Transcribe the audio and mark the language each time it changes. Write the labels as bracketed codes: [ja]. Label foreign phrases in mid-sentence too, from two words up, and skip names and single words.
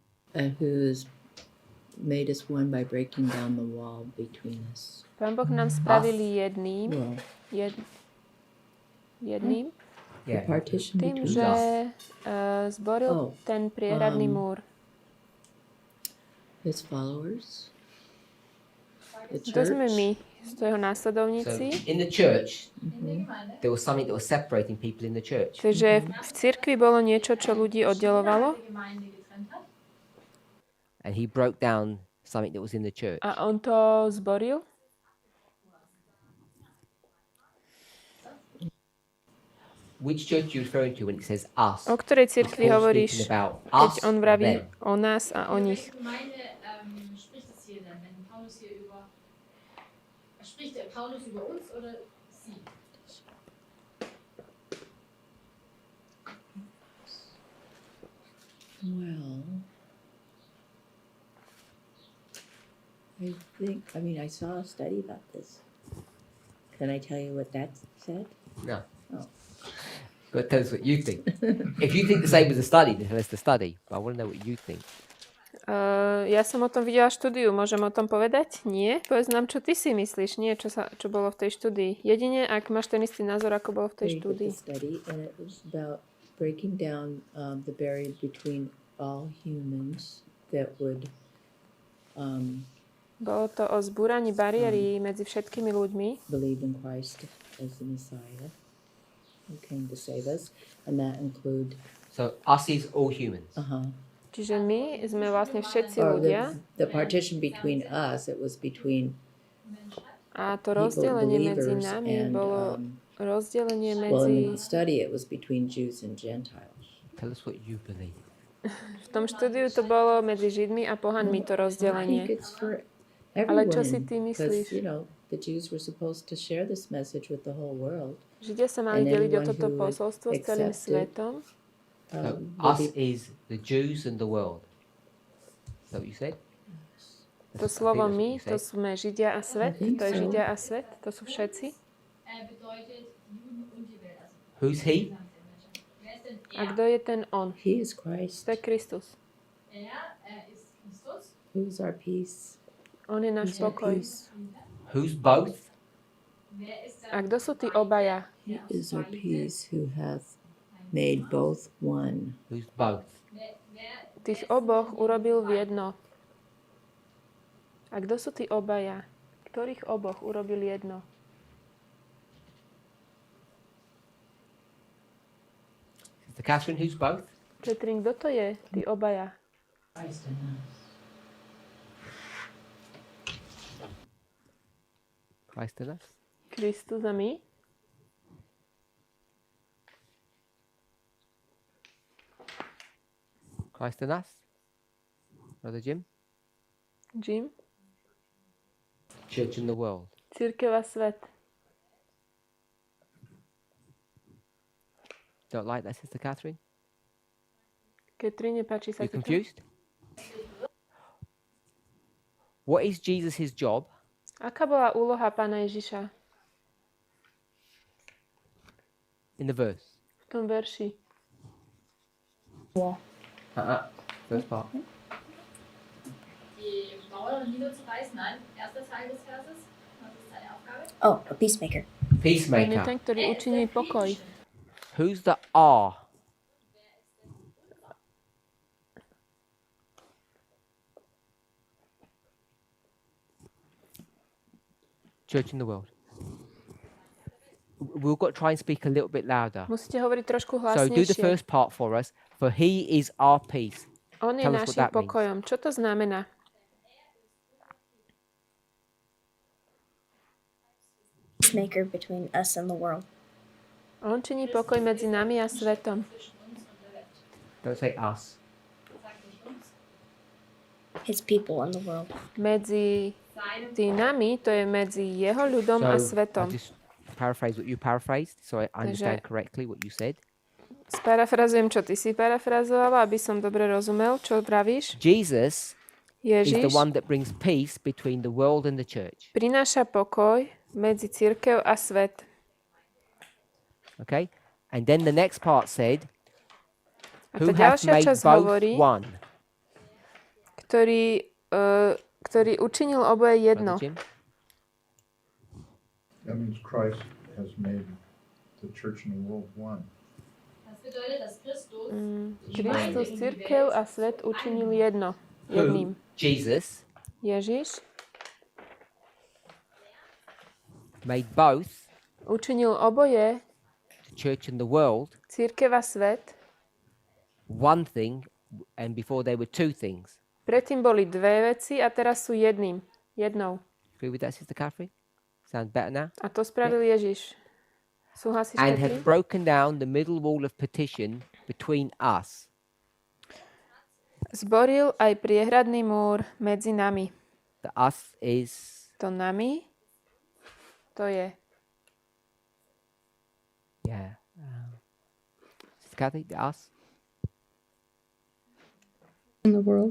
[en] who's made us one by breaking down the wall between us. [sk] Pán Boh nám spravili jedným, [en] Well, [sk] jedným, [en] the partition [sk] tým, [en] between [sk] že [en] us. [sk] zboril ten priehradný múr. [en] His followers. The [sk] To sme [en] church. [sk] my, to jeho [en] So [sk] následovníci. [en] in the church, there was something that was separating people in the church. [sk] Takže v cirkvi bolo niečo, čo ľudí oddelovalo [en] And he broke down something that was in the church. [sk] a on to zboril. [en] Which church are you referring to when it says us? [sk] O ktorej [en] Is [sk] cirkvi [en] Paul [sk] hovoríš, [en] speaking about [sk] keď [en] us [sk] on [en] or [sk] vraví [en] them? [sk] o nás a o nich? [de] Gemeinde spricht es hier denn, wenn Paulus hier über, spricht der Paulus über uns oder sie? [en] Well, I saw a study about this. Can I tell you what that said? No. Oh. But tell us what you think. If you think the same as the study, then tell us the study. But I want to know what you think. [sk] Ja som o tom videla štúdiu, môžem o tom povedať? Nie? Povedz nám, čo ty si myslíš, nie čo bolo v tej štúdii. Jedine, ak máš ten istý názor, ako bolo v tej [en] They did [sk] štúdii. [en] the study, and it was about breaking down the barrier between all humans that would [sk] Bolo to o zbúraní bariéry medzi všetkými ľuďmi, [en] believe in Christ as the Messiah who came to save us, and that include So us is all humans. [sk] čiže my sme vlastne všetci [en] or [sk] ľudia [en] the partition between us. It was between [sk] a to [en] people, [sk] rozdelenie medzi [en] believers, [sk] nami [en] and [sk] bolo rozdelenie [en] well, in [sk] medzi... [en] the study it was between Jews and Gentiles. Tell us what you believe. [sk] V tom štúdiu to bolo medzi Židmi a pohanmi to [en] I think [sk] rozdelenie. [en] it's for [sk] Ale čo [en] everyone, [sk] si ty myslíš? [en] because the Jews were supposed to share this message with the whole world. [sk] Židia sa mali [en] and [sk] deliť o [en] anyone [sk] toto [en] who would [sk] posolstvo s celým [en] accept it, [sk] svetom. [en] So Will us be- is the Jews and the world. Is that what you said? [sk] To [en] That's- I think [sk] slovo [en] that's what [sk] my, [en] you [sk] to [en] said. [sk] sme Židia a svet, [en] think [sk] to je [en] so. [sk] Židia a svet, to sú všetci. [de] Bedeutet Juden und die Welt. Also [en] Who's he? [de] wer ist denn [sk] A [de] er? [sk] kto je ten on? [en] He is Christ. [sk] To je Kristus. [de] Er ist Christus. [en] Who is our peace? [sk] On je náš [en] Who's our [sk] pokoj. [en] peace? Who's both? [de] Wer ist [sk] A kto sú tí obaja? [en] He is our peace who hath made both one. Who's both? [sk] Tých oboch urobil v jedno. A kto sú tí obaja? Ktorých oboch urobil jedno? [en] Sister Catherine, who's both? [sk] Petrin, kto to je? Tí obaja. [en] Christ in us. Christ in us? [sk] Kristus a my? [en] Christ in us? Brother Jim? Jim? Church in the world. [sk] Cirkev a svet. [en] Don't like that, Sister Catherine? [sk] Ketri, nepáči sa [en] You [sk] ti to? [en] confused? What is Jesus' job? [sk] Aká bola úloha pána Ježiša [en] In the verse. [sk] v tom verši? [en] First part. [de] die Mauer niederzureißen? Nein, erster Teil des Verses. Was ist seine Aufgabe? [en] Oh, a peacemaker. [sk] On je [en] Peacemaker. [sk] ten, ktorý učiní pokoj. [en] Who's the R? Church in the world. We've got to try and speak a little bit louder. [sk] Musíte hovoriť trošku [en] So do the [sk] hlasnejšie. [en] first part for us. For he is our peace. [sk] On je [en] Tell us what [sk] našim [en] that means. [sk] pokojom. Čo to znamená? [en] Peacemaker between us and the world. [sk] On činí pokoj medzi nami a svetom. [en] Don't say us. His people and the world. [sk] Medzi tým nami, to je medzi jeho ľudom a [en] I [sk] svetom. [en] just paraphrase what you paraphrased, so I understand [sk] Takže- [en] correctly what you said. [sk] Sparafrazujem, čo ty si parafrazovala, aby som dobre rozumel, čo pravíš. [en] Jesus is the [sk] Ježiš [en] one that brings peace between the world and the church. [sk] prináša pokoj medzi cirkev a svet. [en] Okay? And then the next part said, [sk] A [en] who [sk] tá [en] hath [sk] ďalšia [en] made [sk] časť [en] both [sk] hovorí, [en] one. [sk] ktorý učinil oboje jedno. [en] Brother Jim? That means Christ has made the church and the world one. [de] Das bedeutet, dass Christus [sk] Kristus, cirkev a svet učinil jedno. Jedným. [en] Jesus [sk] Ježiš [en] made both [sk] učinil oboje, [en] the church and the world [sk] cirkev a svet. [en] one thing, and before they were two things. [sk] Predtým boli dve veci a teraz sú jednou. [en] Agree with that, Sister Catherine? Sounds better now? [sk] A to spravil Ježiš. Súhlasíš [en] And [sk] s [en] have [sk] tým? [en] broken down the middle wall of partition between us. [sk] Zboril aj priehradný múr medzi nami. [en] The us is, [sk] To nami, to je [en] yeah. Sister Cathy, the us? In the world.